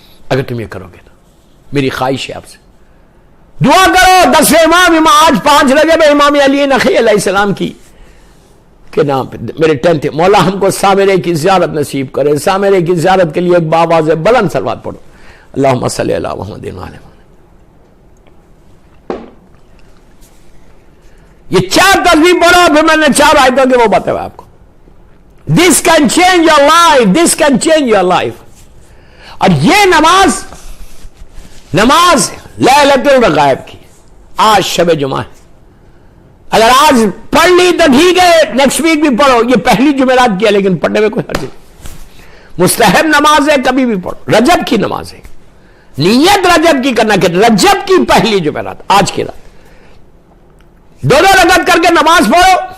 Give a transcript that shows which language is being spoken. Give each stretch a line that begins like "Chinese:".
Urdu: اگر تم یہ کرو گے تو میری خواہش ہے آپ سے دعا کرو 10 امام آج 5 رجب امام علی نقی علیہ السلام کی کے نام پہ میرے 10 مولا ہم کو سامرے کی زیارت نصیب کرے. سامرے کی زیارت کے لیے ایک باواز بلند صلوات پڑھو.
Arabic: اللہم صلی علی محمد و علی محمد.
Urdu: یہ 4 تسبیح پڑھو. پھر میں نے 4 آیتوں کے وہ بتایا آپ کو.
English: This can change your life. This can change your life.
Urdu: اور یہ نماز لیلۃ الرغائب کی آج شب جمعہ ہے. اگر آج پڑھ لی تو ٹھیک ہے, نیکسٹ ویک بھی پڑھو. یہ پہلی جمعرات کی ہے لیکن پڑھنے میں کوئی حرج نہیں. مستحب نماز ہے, کبھی بھی پڑھو. رجب کی نماز ہے, نیت رجب کی کرنا کہ رجب کی پہلی جمعرات آج کی رات 2 رکعت کر کے نماز پڑھو.